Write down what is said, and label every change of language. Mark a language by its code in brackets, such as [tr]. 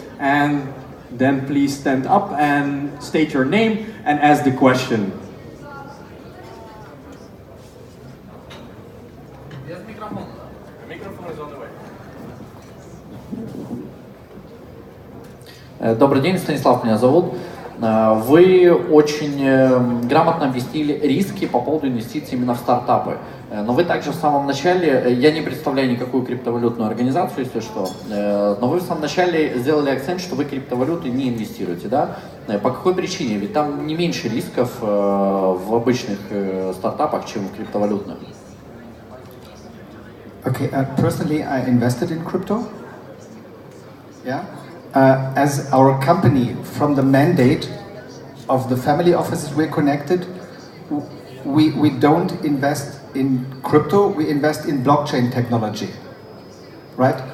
[en] And then please stand up and state your name and ask the question. Yes, microphone. The microphone is on the way. [ru] Добрый день, Станислав меня зовут. Вы очень грамотно объяснили риски по поводу инвестиций именно в стартапы. Но вы также в самом начале, я не представляю никакую криптовалютную организацию, если что, но вы в самом начале сделали акцент, что вы криптовалюты не инвестируете, да? По какой причине? Ведь там не меньше рисков в обычных стартапах, чем в криптовалютных. [en] Okay, personally I invested in crypto. Yeah. As our company, from the mandate of the family offices we're connected, we don't invest in crypto, we invest in blockchain technology, right?